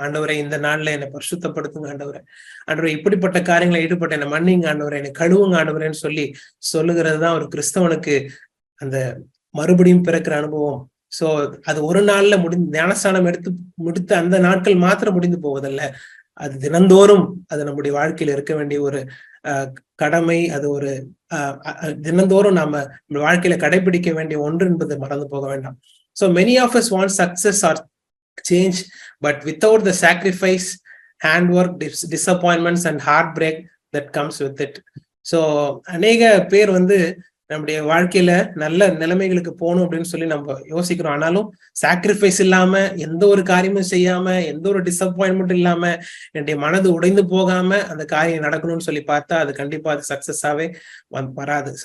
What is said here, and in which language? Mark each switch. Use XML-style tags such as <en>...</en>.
<ta>ஆண்டவரை இந்த நாள்ல என்னை பரிசுத்தப்படுத்துங்க ஆண்டவரை இப்படிப்பட்ட காரியங்களை ஈடுபட்ட என்னை மன்னிங்க ஆண்டவரை, என்னை கழுவுங்க ஆண்டவரேன்னு சொல்லுகிறது தான் ஒரு கிறிஸ்தவனுக்கு அந்த மறுபடியும் பிறக்கிற அனுபவம். சோ அது ஒரு நாள்ல ஞானஸ்தானம் முடித்து அந்த நாட்கள் மாத்திரம் முடிந்து போவதல்ல, அது தினந்தோறும் அது நம்முடைய வாழ்க்கையில இருக்க வேண்டிய ஒரு கடமை. அது ஒரு தினந்தோறும் நாம வாழ்க்கையில கடைபிடிக்க வேண்டிய ஒன்று என்பதை மறந்து போக வேண்டாம்.</ta> <en>So many of us want success or change, but without the sacrifice, handwork, disappointments and heartbreak that comes with it.</en> <ta>So அநேக பேர் நம்முடைய வாழ்க்கையில நல்ல நிலைமைகளுக்கு போகணும் அப்படின்னு சொல்லி நம்ம யோசிக்கிறோம். ஆனாலும் சாக்ரிஃபைஸ் இல்லாம, எந்த ஒரு காரியமும் செய்யாம, எந்த ஒரு டிசப்பாயின்மெண்ட் இல்லாம, என்னுடைய மனது உடைந்து போகாம அந்த காரியம் நடக்கணும்னு சொல்லி பார்த்தா அது கண்டிப்பா அது சக்சஸாவே வராது.</ta>